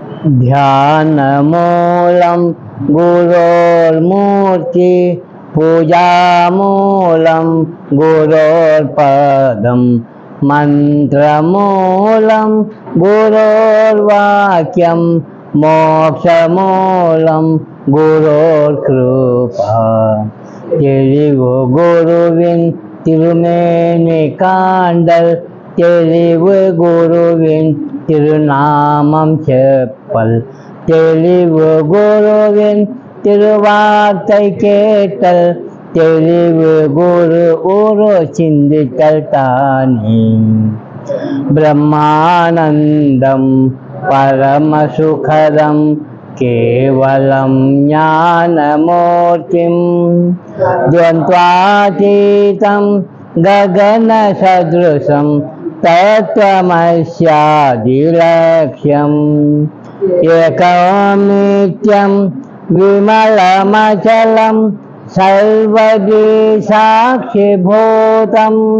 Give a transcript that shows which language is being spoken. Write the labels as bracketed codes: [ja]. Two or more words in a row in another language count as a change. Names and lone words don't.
[sa] ध्यानमूलं गुरोर्मूर्ति पूजामूलं गुरोर्पदं मन्त्रमूलं गुरोर्वाक्यं मोक्षमूलं गुरोर्कृपा [ta] தெளிவு குருவின் திருமேனி காண்டல் தெளிவு குருவின் திருநாமம் செப்பல் தெளிவு குருவின் திருவார்த்தை கேட்டல் தெளிவு குரு உரு சிந்தித்தல் தானே [sa] ब्रह्मानन्दं परमसुखदं केवलं ज्ञानमूर्तिं द्वन्द्वातीतं गगनसदृशं तत्त्वमस्यादिलक्ष्यम् एकमेत्यं विमलमचलं सर्वदी साक्षिभूतं